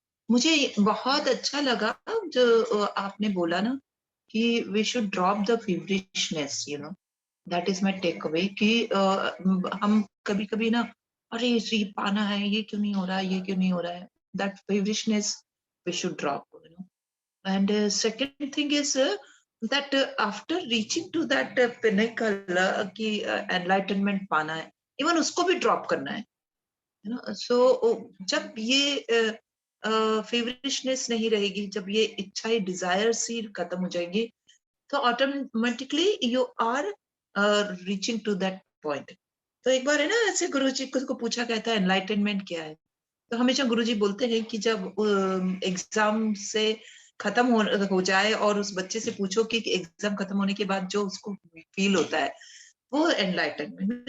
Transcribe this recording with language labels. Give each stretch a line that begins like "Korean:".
Hindi: मुझे बहुत अच्छा लगा जो आपने बोला ना कि
English: we should drop the feverishness, you know. That is my takeaway
Hindi: कि हम कभी-कभी ना अरे ये पाना है, ये क्यों नहीं हो रहा है, ये क्यों नहीं हो रहा है.
English: That feverishness we should drop, you know. And second thing is that after reaching to that pinnacle
Hindi: कि enlightenment पाना है,
English: even उसको भी drop करना है.
Hindi: You know, so जब ये फेवरिशनेस नहीं रहेगी, जब ये इच्छा ही डिजायर्स ही खत्म हो जाएंगी, तो automatically
English: You are reaching to that point.
Hindi: तो एक बार है ना ऐसे गुरुजी को पूछा गया था एनलाइटनमेंट क्या है, तो हमेशा गुरुजी बोलते हैं कि जब एग्जाम से खत्म हो जाए और उस बच्चे से पूछो कि एग्जाम खत्म होने के बाद जो उसको फील होता है वो एनलाइटनमेंट.